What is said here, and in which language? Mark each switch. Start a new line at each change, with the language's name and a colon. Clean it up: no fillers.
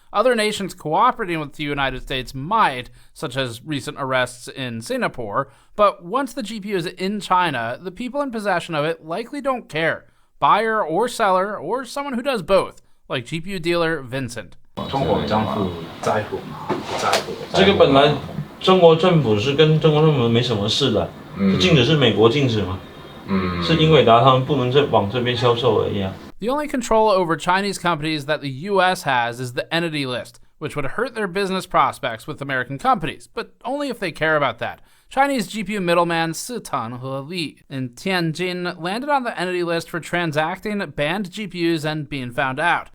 English: Other nations cooperating with the United States might, such as recent arrests in Singapore, but once the GPU is in China, the people in possession of it likely don't care. Buyer or seller, or someone who does both, like GPU dealer Vincent.
Chinese: 这个本来中国政府是跟中国政府没什么事的，禁止是美国禁止嘛，是英伟达他们不能再往这边销售而已啊。
English: The only control over Chinese companies that the US has is the entity list, which would hurt their business prospects with American companies, but only if they care about that. Chinese GPU middleman SHENZHEN in Tianjin landed on the entity list for transacting banned GPUs and being found out.